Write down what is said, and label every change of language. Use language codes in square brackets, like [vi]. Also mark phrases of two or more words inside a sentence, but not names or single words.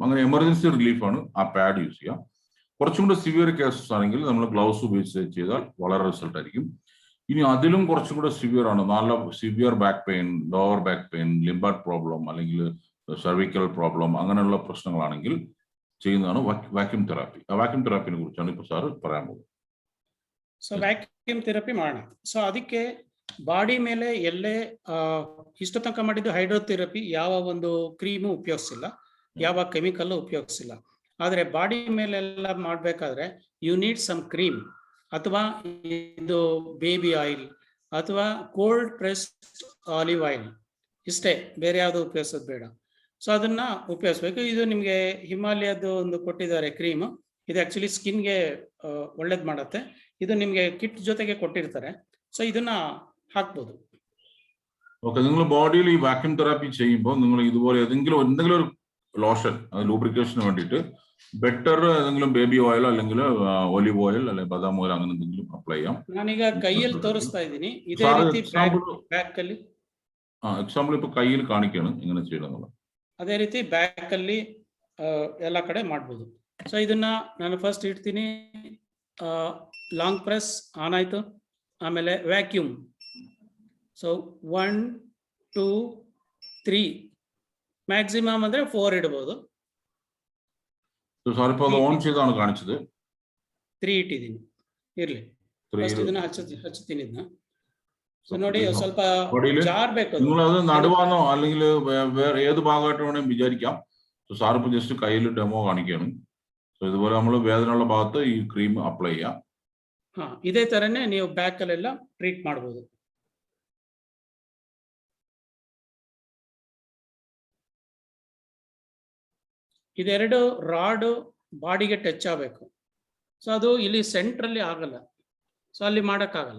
[ml] അങ്ങനെ [en] emergency relief [ml] ആ [en] pad use [ml] ചെയ്യുക. കുറച്ചും കൂടെ [en] severe cases [ml] ആണെങ്കിൽ നമ്മൾ ഗ്ലൗസ് ഉപയോഗിച്ച് ചെയ്താൽ വളരെ റിസൾട്ട് ആയിരിക്കും. ഇനി അതിലും കുറച്ചും കൂടെ സിവിയർ ആണ്, നല്ല [en] severe back pain, lower back pain, lumbar problem [ml] അല്ലെങ്കിൽ [en] cervical problem, [ml] അങ്ങനെയുള്ള പ്രശ്നങ്ങളാണെങ്കിൽ ചെയ്യുന്നതാണ് [en] vacuum therapy. [ml] ആ [en] vacuum therapy [ml] കുറിച്ചാണ് ഇപ്പോൾ സാറ് പറയാൻ പോകുന്നത്. [kn] ಸೊ [en] vacuum therapy [kn] ಮಾಡೋಣ. ಸೊ ಅದಕ್ಕೆ ಬಾಡಿ ಮೇಲೆ ಎಲ್ಲೇ ಇಷ್ಟು ತನಕ ಮಾಡಿದ್ದು ಹೈಡ್ರೋಥೆರಪಿ ಯಾವ ಒಂದು ಕ್ರೀಮು ಉಪಯೋಗಿಸಿಲ್ಲ, ಯಾವ ಕೆಮಿಕಲ್ ಉಪಯೋಗಿಸಿಲ್ಲ. ಆದರೆ ಬಾಡಿ ಮೇಲೆಲ್ಲ ಮಾಡಬೇಕಾದ್ರೆ [en] you need some cream [kn] ಅಥವಾ ಇದು [en] baby oil [kn] ಅಥವಾ [en] cold pressed olive oil, [kn] ಇಷ್ಟೇ, ಬೇರೆ ಯಾವುದು ಉಪಯೋಗಿಸೋದು ಬೇಡ. ಸೊ ಅದನ್ನ ಉಪಯೋಗಿಸ್ಬೇಕು. ಇದು ನಿಮಗೆ ಹಿಮಾಲಯದ್ದು ಒಂದು ಕೊಟ್ಟಿದ್ದಾರೆ ಕ್ರೀಮ್. ಇದು [en] actually skin [kn] ಒಳ್ಳೇದು ಮಾಡುತ್ತೆ. ಇದು ನಿಮಗೆ ಕಿಟ್ ಜೊತೆಗೆ ಕೊಟ್ಟಿರ್ತಾರೆ. ಸೊ ಇದನ್ನ ಹಾಕ್ಬೋದು. [ml] ഓക്കെ, നിങ്ങൾ ബോഡിയിൽ ഈ [en] vacuum therapy [ml] ചെയ്യുമ്പോൾ നിങ്ങൾ ഇതുപോലെ എന്തെങ്കിലും ഒരു ലോഷൻ, ലൂബ്രിക്കേഷന് വേണ്ടിയിട്ട് ബെറ്റർ ഏതെങ്കിലും [en] baby oil [ml] അല്ലെങ്കിൽ [en] olive oil [ml] അല്ലെങ്കിൽ ബദാം ഓയിൽ അങ്ങനെ എന്തെങ്കിലും അപ്ലൈ ചെയ്യാം. [kn] ನಾನೀಗ ಕೈಯಲ್ಲಿ ತೋರಿಸ್ತಾ ಇದ್ದೀನಿ. ಇದೇ ರೀತಿ ಬ್ಯಾಕ್ ಅಲ್ಲಿ [ml] എക്സാമ്പിൾ ഇപ്പൊ കയ്യിൽ കാണിക്കുകയാണ് എങ്ങനെ ചെയ്യണമെന്നുള്ളത്. [kn] ಅದೇ ರೀತಿ ಬ್ಯಾಕ್ ಅಲ್ಲಿ ಎಲ್ಲ ಕಡೆ ಮಾಡ್ಬೋದು. ಸೊ ಇದನ್ನ ನಾನು ಫಸ್ಟ್ ಇಡ್ತೀನಿ. [en] long press on [kn] ಆಯ್ತು. ಆಮೇಲೆ ವ್ಯಾಕ್ಯೂಮ್. ಸೊ 1 2 3 ಮ್ಯಾಕ್ಸಿಮಮ್ ಅಂದ್ರೆ 4 ಇಡಬಹುದು. [ml] സാർ ഇപ്പോൾ ഓൺ ചെയ്താണ് കാണിച്ചത്. [kn] 3 ഇട്ടിದ್ದೀನಿ. ಇರ್ಲಿ, ಫಸ್ಟ್ ಇದನ್ನ ಹಚ್ಚುತ್ತೀನಿ. ಇದನ್ನ ಸೊ ನೋಡಿ ಸ್ವಲ್ಪ [ml] ബോഡിയിൽ [kn] ಜಾರ್ಬೇಕು ಅದು. [ml] നിങ്ങൾ അത് നടുവാന്നോ അല്ലെങ്കിൽ വേറെ ഏത് ഭാഗമായിട്ട് വേണമെങ്കിൽ വിചാരിക്കാം. സോ സാർ ഇപ്പൊ ജസ്റ്റ് കയ്യിൽ ഡെമോ കാണിക്കുകയാണ്. സോ ഇതുപോലെ നമ്മൾ വേദനയുള്ള ഭാഗത്ത് ഈ [en] cream apply [ml] ചെയ്യാം. [kn] ಹಾ ಇದೇ ತರನೇ ನೀವು ಬ್ಯಾಕ್ ಅಲ್ಲೆಲ್ಲ ಟ್ರೀಟ್ ಮಾಡಬಹುದು. ಇದೆರಡು [en] rod body [kn] ಟಚ್ ಆಗಬೇಕು. ಸೊ ಅದು ಇಲ್ಲಿ ಸೆಂಟ್ರಲ್ಲಿ ಆಗಲ್ಲ, ಸೊ ಅಲ್ಲಿ ಮಾಡೋಕ್ಕಾಗಲ್ಲ.